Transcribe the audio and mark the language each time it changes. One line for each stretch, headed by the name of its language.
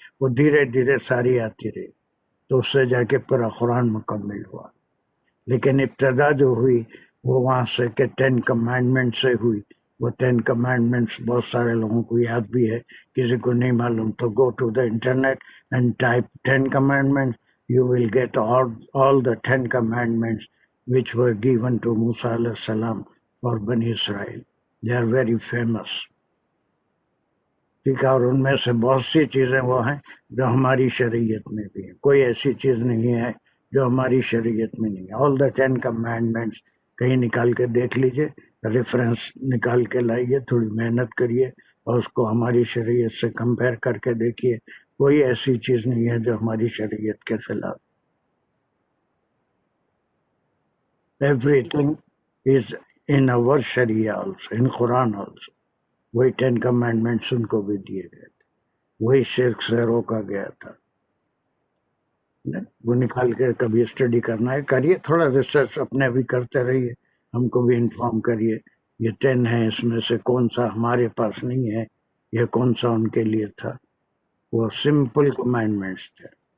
Urdu: وہ دھیرے دھیرے ساری آتی رہی تو اس سے جا کے پورا قرآن مکمل ہوا. لیکن ابتدا جو ہوئی وہ وہاں سے کہ 10 کمانڈمنٹ سے ہوئی. وہ 10 کمانڈمنٹس بہت سارے لوگوں کو یاد بھی ہے، کسی کو نہیں معلوم تو
English: Go to the internet and type 10 commandments. You will get all the 10 commandments which were given to Musa alayhi salam for Bani Israel. They are very famous.
Urdu: ٹھیک ہے، اور ان میں سے بہت سی چیزیں وہ ہیں جو ہماری شریعت میں بھی ہیں. کوئی ایسی چیز نہیں ہے جو ہماری شریعت میں نہیں ہے.
English: All the 10 commandments
Urdu: کہیں نکال کے دیکھ لیجئے، ریفرنس نکال کے لائیے، تھوڑی محنت کریے اور اس کو ہماری شریعت سے کمپیئر کر کے دیکھیے. کوئی ایسی چیز نہیں ہے جو ہماری شریعت کے خلاف.
English: Everything is in our Sharia also, in Quran also.
Urdu: وہی 10 commandments ان کو بھی دیے گئے تھے، وہی شرک سے روکا گیا تھا. وہ نکال کے کبھی اسٹڈی کرنا ہے کریے، تھوڑا ریسرچ اپنے بھی کرتے رہیے، ہم کو بھی انفارم کریے. یہ 10 ہیں، اس میں سے کون سا ہمارے پاس نہیں ہے، یہ کون سا ان کے لیے تھا. وہ سمپل کمانڈمنٹس تھے.